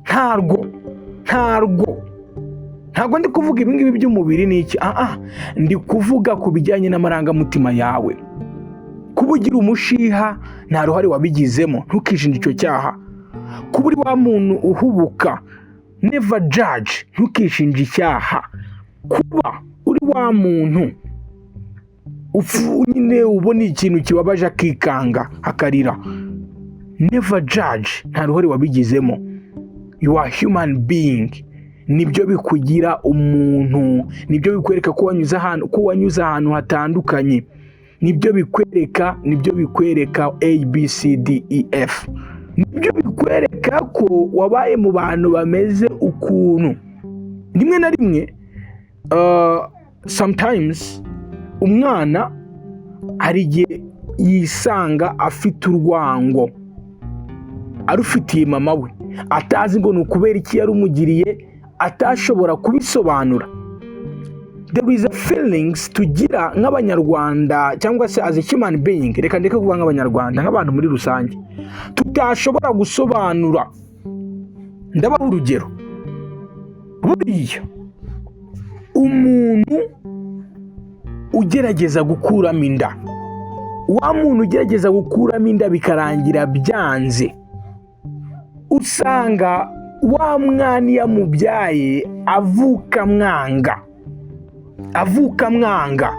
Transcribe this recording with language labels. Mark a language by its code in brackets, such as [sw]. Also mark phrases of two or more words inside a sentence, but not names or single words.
[rw] Ntabwo ndi kuvuga ibingibi by'umubiri n'iki, ndi kuvuga ku bijyanye n'amarangamutima yawe. Kuba ugira umushiha nta ruhare wabigizemo, ntukishinje icyo cyaha. Kuba uri wa muntu uhubuka, [en] never judge, [rw] ntukishinje icyaha. Kuba uri wa muntu nyine ubona ikintu kibabaje akikanga akarira, [en] never judge, [rw] nta ruhare wabigizemo. [en] You are human being. [rw] Nibyo bikugira umuntu, nibyo bikwereka ko wanyuze ahantu hatandukanye, nibyo bikwereka ABCDEF, nibyo bikwereka ko wabaye mu bantu bameze ukuntu. Rimwe na rimwe sometimes umwana hari igihe yisanga afite urwango arufitiye mama we, atazi ngo ni ukubera iki yarumugiriye, atashobora kubisobanura. [en] there is a feelings [rw] tugira nk'abanyarwanda cyangwa se [en] as a human being, [rw] reka ndeke kuvuga nk'abanyarwanda, nk'abantu muri rusange tutashobora gusobanura. Ndabaha urugero, buriya umuntu ugerageza gukuramo inda, wa muntu ugerageza gukuramo inda bikarangira byanze, usanga wa mwana yamubyaye avuka mwanga.